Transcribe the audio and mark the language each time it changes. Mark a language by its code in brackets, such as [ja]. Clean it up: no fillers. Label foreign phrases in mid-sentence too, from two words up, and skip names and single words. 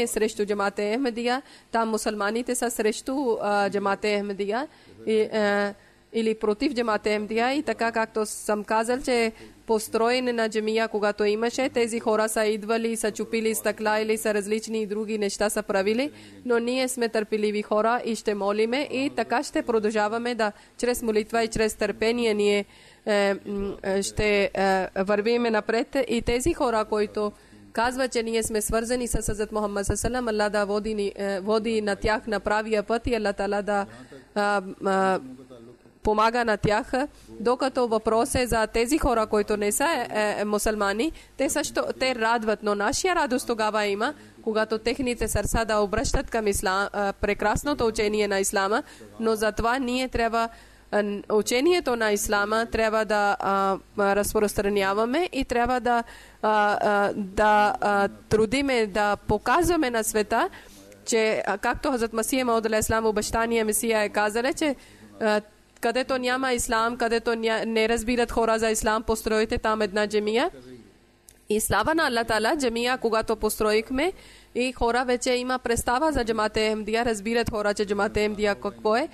[bg] срещу джамаат Ахмедия, там мусулманите са срещу джамаат Ахмедия или против джамаат Ахмедия, и така както съм казал, че построене на джамия, когато имаше, тези хора са идвали, са чупили стъкла или са различни други неща са правили, но ние сме търпеливи хора и ще молиме и така ще продължаваме да чрез молитва и чрез търпение ние ще вървиме напред. И тези хора, които казват, че ние сме свързани с Хазрат Мухаммад [ar] صلى الله عليه وسلم, [bg] Аллах да води на тях на правия път и Аллах Таала да помага на тях, докато въпрос е за тези хора, които не са мусулмани, те също те радват, но нашия радост тогава има, когато техните сърца да обръщат към ислам, прекрасното учение на ислама, но затова ние трябва учението на ислама трябва да разпространяваме и трябва да трудиме, да показваме на света, че както Хазрат Масия Мауд [ar] عليه السلام [bg] обещания Месия е казали, че където няма ислам, където не разбират хора за ислам, построите там една джамия. И слава на Аллах Таала, джамия, когато построихме, и хора вече има представа за Джамат-е Ахмадия, разбират хора, че Джамат-е Ахмадия какво е.